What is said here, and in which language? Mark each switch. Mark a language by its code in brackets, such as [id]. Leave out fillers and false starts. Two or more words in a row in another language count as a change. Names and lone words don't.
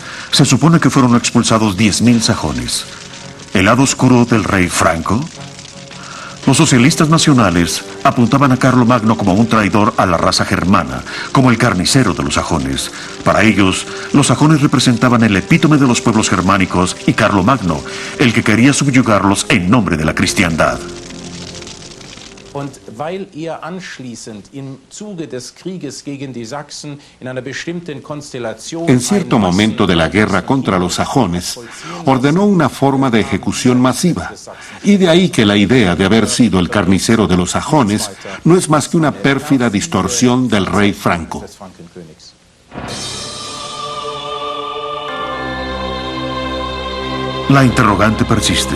[es] Se supone que fueron expulsados 10.000 sajones. ¿El lado oscuro del rey franco? Los socialistas nacionales apuntaban a Carlomagno como un traidor a la raza germana, como el carnicero de los sajones. Para ellos, los sajones representaban el epítome de los pueblos germánicos y Carlomagno, el que quería subyugarlos en nombre de la cristiandad. [de] Und weil er anschließend im Zuge des Krieges gegen die Sachsen in einer bestimmten Konstellation [es] En cierto momento de la guerra contra los sajones, ordenó una forma de ejecución masiva, y de ahí que la idea de haber sido el carnicero de los sajones no es más que una pérfida distorsión del rey Franco. La interrogante persiste.